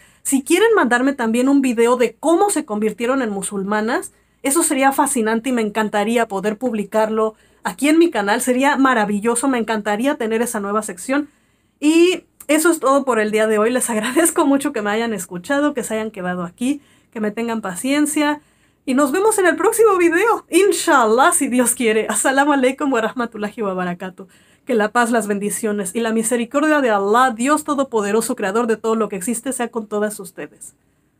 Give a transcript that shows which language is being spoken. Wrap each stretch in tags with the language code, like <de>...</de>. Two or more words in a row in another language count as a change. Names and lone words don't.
<es>Si quieren mandarme también un video de cómo se convirtieron en musulmanas, eso sería fascinante y me encantaría poder publicarlo aquí en mi canal. Sería maravilloso, me encantaría tener esa nueva sección. Y eso es todo por el día de hoy. Les agradezco mucho que me hayan escuchado, que se hayan quedado aquí, que me tengan paciencia. Y nos vemos en el próximo video, inshallah, si Dios quiere.</es> <ar>السلام عليكم ورحمة الله وبركاته.</ar> <es>Que la paz, las bendiciones y la misericordia de Allah, Dios Todopoderoso, Creador de todo lo que existe, sea con todas ustedes.</es>